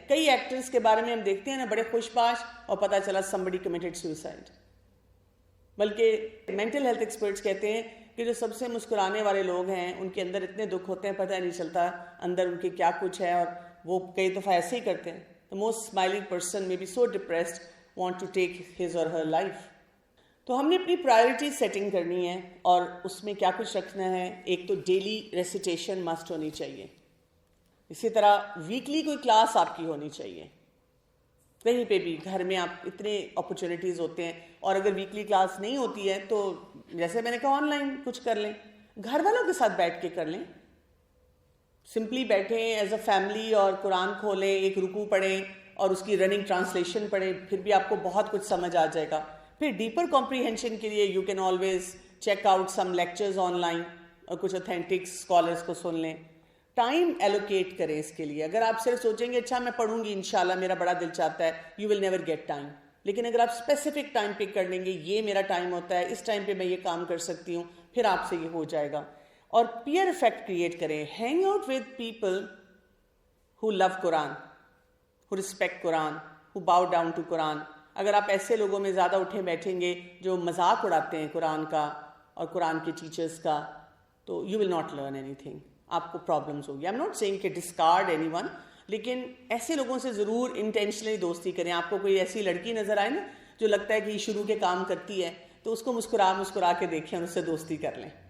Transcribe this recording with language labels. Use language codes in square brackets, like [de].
[ur] کئی ایکٹرز کے بارے میں ہم دیکھتے ہیں نا بڑے خوش باش, اور پتہ چلا [en] somebody committed suicide. [ur] بلکہ مینٹل ہیلتھ ایکسپرٹس کہتے ہیں کہ جو سب سے مسکرانے والے لوگ ہیں ان کے اندر اتنے دکھ ہوتے ہیں پتہ نہیں چلتا اندر ان کے کیا کچھ ہے, اور وہ کئی دفعہ ایسے ہی کرتے ہیں. [en] The most smiling person may be so depressed, want to take his or her life. [ur] تو ہم نے اپنی پرائرٹی سیٹنگ کرنی ہے, اور اس میں کیا کچھ رکھنا ہے. ایک تو ڈیلی ریسیٹیشن مسٹ ہونی چاہیے, اسی طرح ویکلی کوئی کلاس آپ کی ہونی چاہیے. کہیں پہ بھی گھر میں آپ اتنے اپرچونیٹیز ہوتے ہیں, اور اگر ویکلی کلاس نہیں ہوتی ہے تو جیسے میں نے کہا آن لائن کچھ کر لیں, گھر والوں کے ساتھ بیٹھ کے کر لیں. سمپلی بیٹھیں ایز اے فیملی اور قرآن کھولیں, ایک رکوع پڑھیں, اور اس کی رننگ ٹرانسلیشن پڑھیں, پھر بھی آپ کو بہت کچھ سمجھ آ جائے گا. پھر ڈیپر کمپریہنشن کے لیے [en] you can always check out some lectures online [ur] اور کچھ اوتھینٹک اسکالرس کو سن لیں. ٹائم ایلوکیٹ کریں اس کے لیے. اگر آپ صرف سوچیں گے اچھا میں پڑھوں گی انشاءاللہ میرا بڑا دل چاہتا ہے, [en] You will never get time. [ur] لیکن اگر آپ اسپیسیفک ٹائم پک کر لیں گے, یہ میرا ٹائم ہوتا ہے, اس ٹائم پہ میں یہ کام کر سکتی ہوں, پھر آپ سے یہ ہو جائے گا. اور پیئر افیکٹ کریٹ کریں. Hang out with people [en] who love Quran, who respect Quran, who bow down to Quran. [ur] اگر آپ ایسے لوگوں میں زیادہ اٹھے بیٹھیں گے جو مذاق اڑاتے ہیں قرآن کا اور قرآن کے ٹیچرز کا, تو [en] you will not learn anything. [ur] آپ کو پرابلمس ہوگی. [en] I'm not saying [ur] کہ [en] discard anyone, [ur] لیکن ایسے لوگوں سے ضرور انٹینشنلی دوستی کریں. آپ کو کوئی ایسی لڑکی نظر آئے نا جو لگتا ہے کہ یہ شروع کے کام کرتی ہے, تو اس کو مسکرا کے دیکھیں اور اس سے دوستی کر لیں.